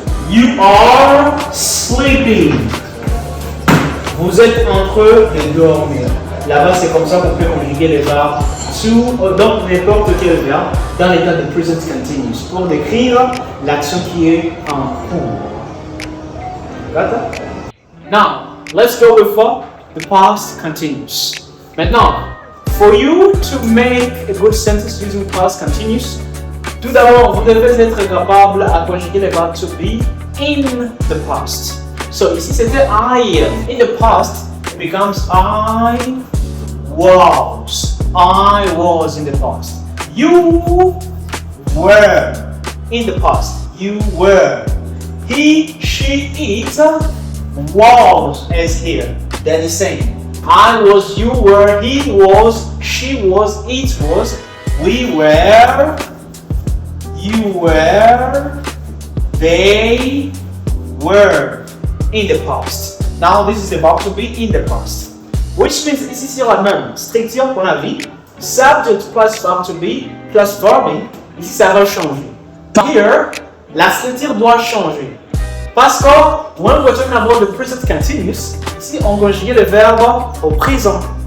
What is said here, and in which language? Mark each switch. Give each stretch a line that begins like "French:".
English: You are sleeping.
French: Vous êtes en train de dormir. Là-bas, c'est comme ça qu'on peut conjuguer les verbes to, donc n'importe quel verbe, dans l'état de present continuous, pour décrire l'action qui est en cours.
English: Got that? Now, let's go with the past continuous. Maintenant, for you to make a good sentence using past continuous,
French: tout d'abord, vous devez être capable à conjuguer les verbes
English: to be in the past.
French: So, ici, c'était I am.
English: In the past, it becomes I was. I was in the past. You were in the past. You were. He, she, it was as here. They're the same. I was, you were, he was, she was, it was, we were, you were, they were in the past. Now this is about to be in the past.
French: Which means ici c'est la même structure qu'on a vu.
English: Subject plus verb to be plus verbing.
French: Ici ça va changer. Here, la structure doit changer. Parce que
English: when we're talking about the present continuous,
French: ici on conjugue le verbe au présent.